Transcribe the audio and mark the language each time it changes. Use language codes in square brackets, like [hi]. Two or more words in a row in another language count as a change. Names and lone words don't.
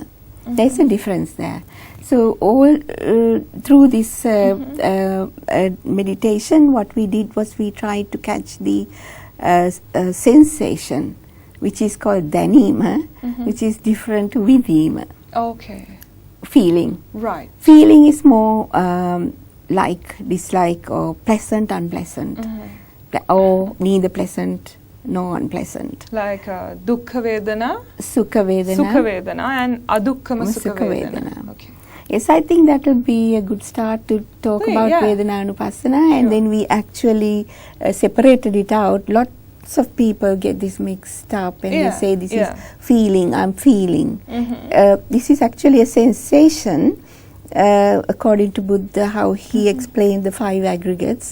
[en] There's a difference there. So all through this meditation, what we did was we tried to catch the sensation, which is called danima, which is different to vidima. Okay. Feeling. Right. Feeling is more like, dislike, or pleasant, unpleasant, or neither pleasant nor unpleasant. [pi] Like dukkha vedana, Sukha vedana. sukha vedana, and adukkham sukha Sukha vedana. vedana. [en] Okay. Yes, I think that will be a good start to talk about Yeah. Vedana-anupassana, and then we actually separated it out. Lots of people get this mixed up and they say this is feeling, I'm feeling. This is actually a sensation, according to Buddha, how he explained the 5 aggregates.